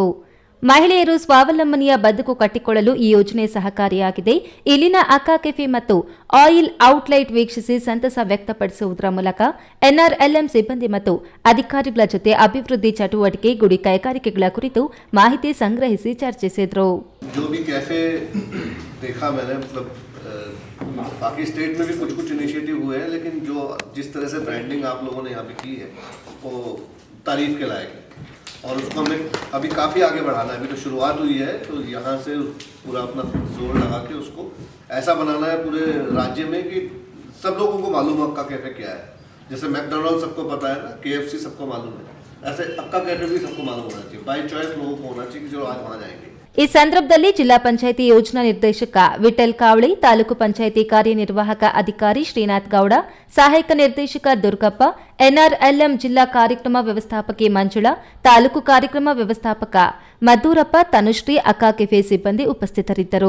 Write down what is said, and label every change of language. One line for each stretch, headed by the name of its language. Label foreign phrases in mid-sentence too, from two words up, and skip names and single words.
Kannada: ಮಹಿಳೆಯರು ಸ್ವಾವಲಂಬನೆಯ ಬದುಕು ಕಟ್ಟಿಕೊಳ್ಳಲು ಈ ಯೋಜನೆ ಸಹಕಾರಿಯಾಗಿದೆ. ಇಲ್ಲಿನ ಅಕ್ಕ ಕೆಫೆ ಮತ್ತು
English: oil outlet
Kannada: ವೀಕ್ಷಿಸಿ ಸಂತಸ ವ್ಯಕ್ತಪಡಿಸುವುದರ ಮೂಲಕ ಎನ್ಆರ್ಎಲ್ಎಂ ಸಿಬ್ಬಂದಿ ಮತ್ತು ಅಧಿಕಾರಿಗಳ ಜೊತೆ ಅಭಿವೃದ್ಧಿ ಚಟುವಟಿಕೆ, ಗುಡಿ ಕೈಗಾರಿಕೆಗಳ ಕುರಿತು ಮಾಹಿತಿ ಸಂಗ್ರಹಿಸಿ ಚರ್ಚಿಸಿದರು.
Hindi: बाकी स्टेट में भी कुछ इनिशिएटिव हुए हैं, लेकिन जो जिस तरह से ब्रांडिंग आप लोगों ने यहाँ पे की है वो तारीफ के लायक है और उसको हमें अभी काफ़ी आगे बढ़ाना है. अभी तो शुरुआत हुई है, तो यहाँ से पूरा अपना जोर लगा के उसको ऐसा बनाना है पूरे राज्य में कि सब लोगों को मालूम है अक्का कैफे क्या है. जैसे मैकडोनल्ड सबको पता है ना, KFC सबको मालूम है, ऐसे अक्का कैफे भी सबको मालूम होना चाहिए।
English: by choice
Hindi: लोगों को होना चाहिए कि जो आज वहाँ जाएंगे।
Kannada: ಈ ಸಂದರ್ಭದಲ್ಲಿ ಜಿಲ್ಲಾ ಪಂಚಾಯಿತಿ ಯೋಜನಾ ನಿರ್ದೇಶಕ ವಿಠಲ್ ಕಾವಳಿ, ತಾಲೂಕು ಪಂಚಾಯಿತಿ ಕಾರ್ಯನಿರ್ವಾಹಕ ಅಧಿಕಾರಿ ಶ್ರೀನಾಥ್ ಗೌಡ, ಸಹಾಯಕ ನಿರ್ದೇಶಕ ದುರ್ಗಪ್ಪ, NRLM ಜಿಲ್ಲಾ ಕಾರ್ಯಕ್ರಮ ವ್ಯವಸ್ಥಾಪಕಿ ಮಂಜುಳಾ, ತಾಲೂಕು ಕಾರ್ಯಕ್ರಮ ವ್ಯವಸ್ಥಾಪಕ ಮದ್ದೂರಪ್ಪ, ತನುಶ್ರೀ, ಅಕ್ಕಾ ಕೆಫೆ ಸಿಬ್ಬಂದಿ ಉಪಸ್ಥಿತರಿದ್ದರು.